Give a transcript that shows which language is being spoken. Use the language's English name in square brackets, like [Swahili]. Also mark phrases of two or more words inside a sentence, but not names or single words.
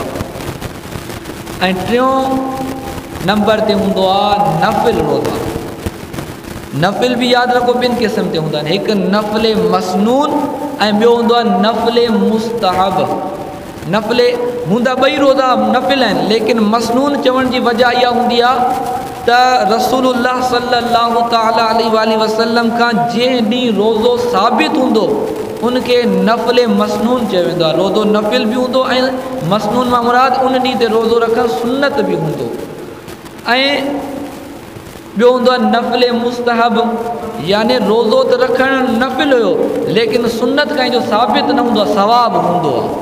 [Sindhi] ऐं टियों नंबर ते हूंदो आहे नफ़िल रोज़ा। नफ़िल बि यादि रखो ॿिनि क़िस्म ते हूंदा आहिनि, हिकु नफ़िल मसनून ऐं ॿियो हूंदो आहे नफ़िल मुस्तहब। नफ़िल हूंदा ॿई रोज़ा नफ़िल आहिनि, लेकिन मसनून चवण जी वजह इहा हूंदी आहे त रसूलुल्लाह [Arabic] صلى الله تعالى عليه وسلم [Sindhi] खां जंहिं ॾींहुं रोज़ो साबित हूंदो उनखे नफ़िल मसनून चयो वेंदो आहे। रोज़ो नफ़िल बि हूंदो ऐं मसनून मां मुराद उन ॾींहं ते रोज़ो रखणु सुन्नत बि हूंदो। ऐं ॿियो हूंदो आहे नफ़िल मुस्तहब, यानी रोज़ो त रखणु नफ़िल हुयो लेकिन सुन्नत कंहिंजो साबित न हूंदो आहे, सवाबु हूंदो आहे।